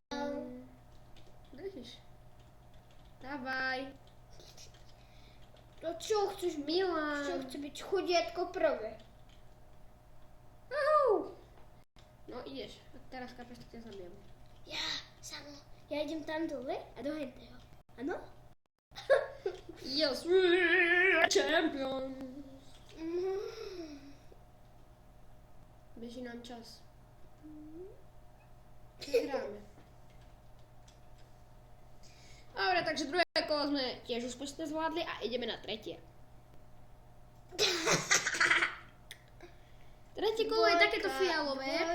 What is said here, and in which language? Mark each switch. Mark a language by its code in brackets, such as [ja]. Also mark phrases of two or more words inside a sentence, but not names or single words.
[sk] Držíš. Dávaj. To čo chceš, Milan? Čo chce byť chudiatko prvé? No ideš, a teraz kapeš, tak ťa zabijem. Ja, samo. Ja idem tam dole a do henteho. Áno? [en] Yes, we are champions. [sk] Beží nám čas. Hráme. Dobre, takže druhé kolo sme tiež úspešne zvládli a ideme na tretie. Tretie kolo je takéto fialové.